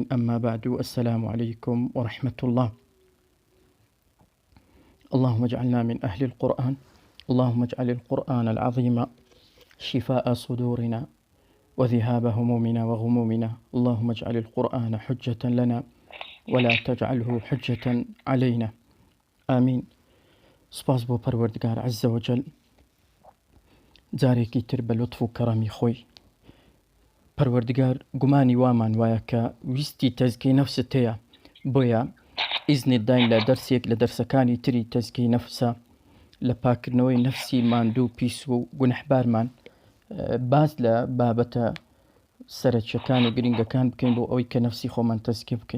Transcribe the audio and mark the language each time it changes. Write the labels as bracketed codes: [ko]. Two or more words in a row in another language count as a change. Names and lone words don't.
[ar] أما بعد، السلام عليكم ورحمة الله. اللهم اجعلنا من أهل القرآن، اللهم اجعل القرآن العظيم شفاء صدورنا وذهاب همومنا وغمومنا، اللهم اجعل القرآن حجة لنا ولا تجعله حجة علينا، آمين. [ckb] سپاس بۆ پەروەردگار [ar] عز وجل، [ckb] جارێکی تر بە لطف و کەڕەمی خۆی. پەروەردگار گومانی وامان وایە کە ویستی تەزکیەی نەفست هەیە، بۆیە ئیزنت داین لە دەرسێک لە دەرسەکانی تری تەزکیەی نەفسە، لە پاکردنەوەی نەفسی ماندوو پیس و گونەحبارمان باز لە بابەتە سەرەکیەکان و گرنگەکان بکەین بۆ ئەوەی کە نەفسی خۆمان تەزکیە بکەین.